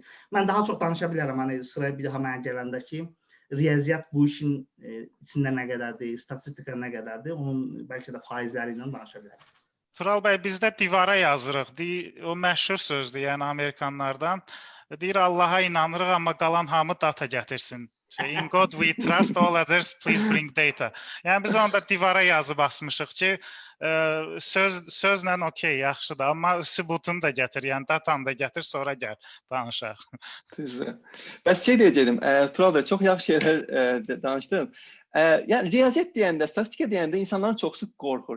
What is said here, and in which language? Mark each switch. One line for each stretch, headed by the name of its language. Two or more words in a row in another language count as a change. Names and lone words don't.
Azerbaijani: Mən daha çox danışa bilərəm, hani sıraya bir daha mənə gələndə ki, riyaziyyat bu işin içində nə qədərdir, statistika nə qədərdir, onun bəlkə də faizləri ilə danışa bilərik. Tural bəy, bizdə divara yazırıq. O məşhur sözdür, yəni Amerikanlardan. Deyir, Allaha inanırıq, amma qalan hamı data gətirsin.
English: In God we trust, all others please bring data.
Azerbaijani: Yəni biz onda divara yazıb asmışıq ki, sözlə okey, yaxşıdır, amma sübutunu da gətir, yəni datanı da gətir, sonra gəl, danışaq. Düzdür. Bəs şey deyəcəydim, Tural bəy, çox yaxşı şeylər danışdın. Yəni riyaziyyat deyəndə, statistika deyəndə insanların çoxsu qorxur.